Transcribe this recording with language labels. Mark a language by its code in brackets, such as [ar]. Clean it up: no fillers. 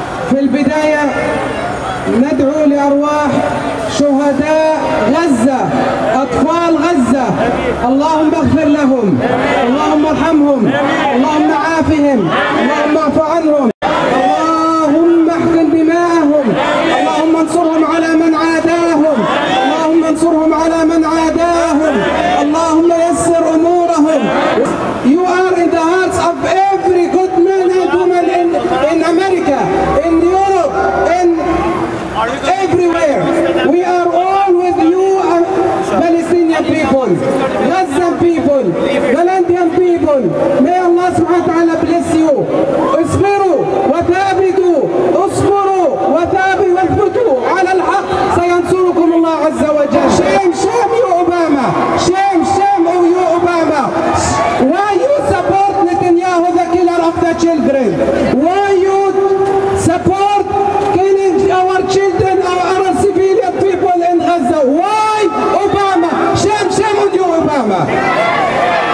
[ar] في البداية ندعو لأرواح شهداء غزة، أطفال غزة، اللهم اغفر لهم، اللهم ارحمهم، اللهم عافهم، اللهم اعف عنهم، اللهم احقن دماءهم، اللهم انصرهم على من عاداهم، اللهم انصرهم على من عاداهم، اللهم يسر أمورهم. [en] You are in the hearts of every good man and woman in America, in Europe, in everywhere. We are all with you, Palestinian people, Gazan people, Valentian people. May Allah subhanahu wa ta'ala bless you. [ar] اصبروا وثابتوا، اصبروا وثابتوا واثبتوا على الحق، سينصركم الله عز وجل. [en] Shame, shame you Obama. Shame, shame you Obama. Why you support Netanyahu, the killer of the children? Why you support killing our children, our civilian people in Gaza? Why Obama? Shame, shame on you Obama.